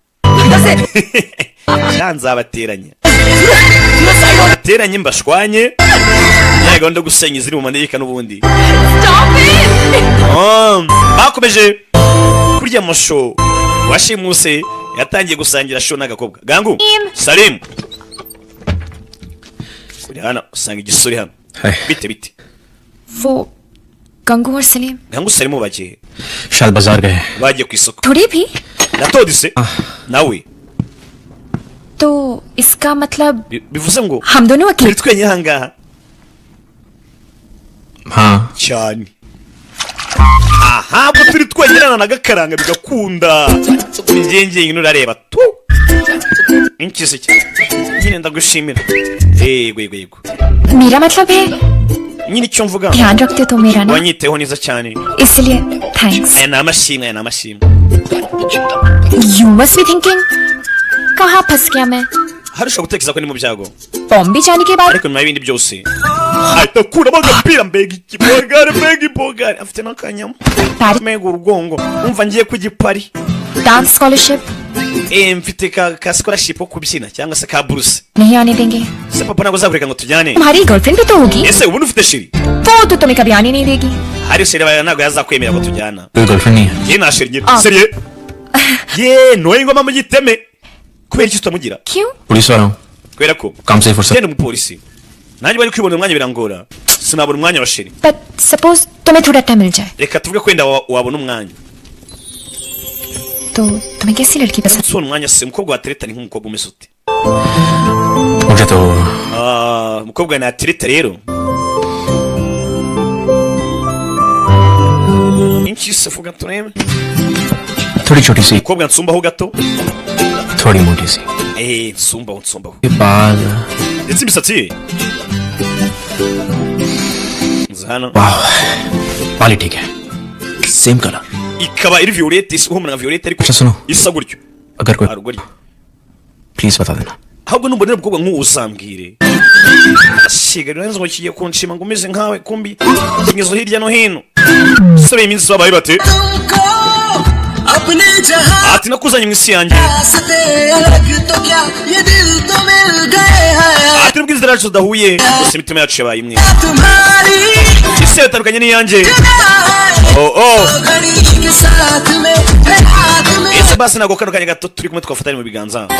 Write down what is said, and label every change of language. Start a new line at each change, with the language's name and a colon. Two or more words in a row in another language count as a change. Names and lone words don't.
Kinyarwanda: nzabateranya bateranye mbashwanye ya gahunda yo gusenya iziri mu manegeka n'ubundi bakomeje kurya amasho washimuse yatangiye gusangira sho n'agakobwa gangu Salim kuri hano usanga igisore hano bite
Hindi: वो गंगू और सलीम
Kinyarwanda: gangu Salim bagiye
Hindi: शायद बाजार गए
Kinyarwanda: bagiye ku isoko
Hindi: थोड़ी भी
Kinyarwanda: natodise nawe
Hindi: तो इसका मतलब
Kinyarwanda: bivuze ngo
Hindi: हम दोनों
Kinyarwanda: turi
Hindi: अकेले
Kinyarwanda: twenyine ahangaha
Hindi: हाँ
Kinyarwanda: cyane aha ubwo turi twenyine n'agakaranga bigakunda ingenge urareba tu inkise nyine ndagushimira yego
Hindi: मेरा मतलब है
Kinyarwanda: nyine icyo mvuga
Hindi: ध्यान रखते तो मेरा ना
Kinyarwanda: wanyiteho neza cyane
Hindi: इसलिए थैंक्स
Kinyarwanda: aya ni amashimwe
English: you must be thinking
Hindi: कहाँ फंस गया मैं
Kinyarwanda: hari ushobora gutekereza ko ni mu byago
Hindi: बॉम्बे जाने के बाद
Kinyarwanda: ariko nyuma y'ibindi byose ahita akuramo agapira mbega ibogari afite n'akanyama mbega urugongo umva ngiye ku gipari
English: dance scholarship
Kinyarwanda: mfite ka scholarship ko kubyina cyangwa se ka buruse
Hindi: नहीं आने देंगे
Kinyarwanda: se papa ntabwo azakureka ngo tujyane
Hindi: तुम्हारी गर्लफ्रेंड भी तो होगी
Kinyarwanda: ese ubundi ufite sheri
Hindi: वो तो तुम्हें कभी आने नहीं देगी
Kinyarwanda: hari sheri bawe ntabwo yazakwemera ko tujyana
Hindi: कोई गर्लफ्रेंड नहीं है
Kinyarwanda: ye nta sheri ngira seriye ye noye ingoma mu giteme kubera iki tutamugira
Hindi: क्यों पुलिस वाला हूँ
Kinyarwanda: kubera ko
Hindi: काम से फुर्सत
Kinyarwanda: genda umupolisi nanjye bari kwibonera umwanya birangora sinabona umwanya wa sheri
English: but suppose
Hindi: तुम्हें थोड़ा टाइम मिल जाए
Kinyarwanda: reka tuvuge ko wenda wabona umwanya
Hindi: तो तुम्हें कैसी लड़की पसंद
Kinyarwanda: si umwanya se umukobwa watereta ni nk'umukobwa umeze ute
Hindi: मुझे तो
Kinyarwanda: umukobwa natereta rero inchi se vuga turebe
Hindi: थोड़ी छोटी सी
Kinyarwanda: umukobwa nsumbaho gato
Hindi: थोड़ी मोटी सी
Kinyarwanda: nsumbaho
Hindi: ये बाल
Kinyarwanda: ndetse imisatsi ye nzi hano
Hindi: वाह बाल ही ठीक है
English: same colour
Kinyarwanda: ikaba iri violette ihumura nka violette ariko
Hindi: अच्छा सुनो
Kinyarwanda: isa gutyo
Hindi: अगर कोई
Kinyarwanda: arugori
Hindi: प्लीज बता देना
Kinyarwanda: ahubwo numbonera umukobwa nk'uwo uzambwire asiga rero ngo kigiye kunshima ngo umeze nkawe kumbi kingezo hirya no hino sore iminsi babaye bate ati nakuzanye mu isi yanjye ati nubwo inzira yacu zidahuye gusa imitima yacu yabaye imwe isi yatandukanye n'iyanjye ese basi ntabwo kano kanya gato turi kumwe twafatanye mu biganza